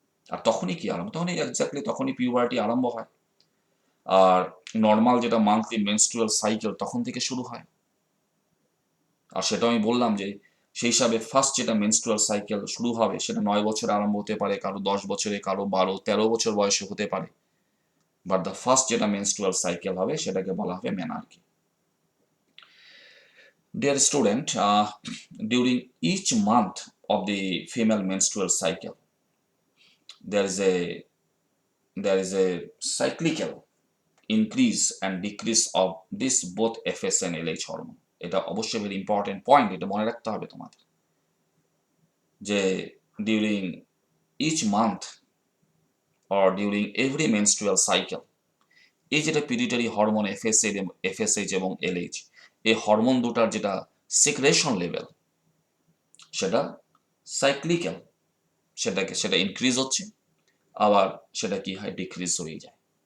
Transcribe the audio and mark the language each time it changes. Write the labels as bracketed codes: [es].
[bn] আর তখনই কি আরম্ভ, তখনই এক্স্যাক্টলি তখনই পিউবার্টি আরম্ভ হয়। আর নর্মাল যেটা মান্থলি মেনস্ট্রুয়াল সাইকেল তখন থেকে শুরু হয়। আর সেটা আমি বললাম যে সেই হিসাবে ফার্স্ট যেটা মেনস্ট্রুয়াল সাইকেল শুরু হবে সেটা 9 বছরে আরম্ভ হতে পারে, কারো 10 বছরে, কারো 12, 13 বছর বয়সে হতে পারে। বাট দ্য ফার্স্ট যেটা মেনস্ট্রুয়াল সাইকেল হবে সেটাকে বলা হবে মেনার্কি। [en] Dear student, during each month of the female menstrual cycle, there is a cyclical increase and decrease of this both FS and LH hormone. [bn] এটা অবশ্যই ভেরি ইম্পর্টেন্ট পয়েন্ট, এটা মনে রাখতে হবে তোমাদের, যে [en] during each month or during every menstrual cycle, [bn] এই যেটা পিটুইটারি হরমোন এফএসএইচ এবং এলএইচ, এই হরমোন দুটার যেটা সিক্রেশন লেভেল, সেটা সাইক্লিক্যাল, সেটা ইনক্রিজ হচ্ছে, আবার সেটা কি হয়, ডিক্রিজ হয়ে যায়।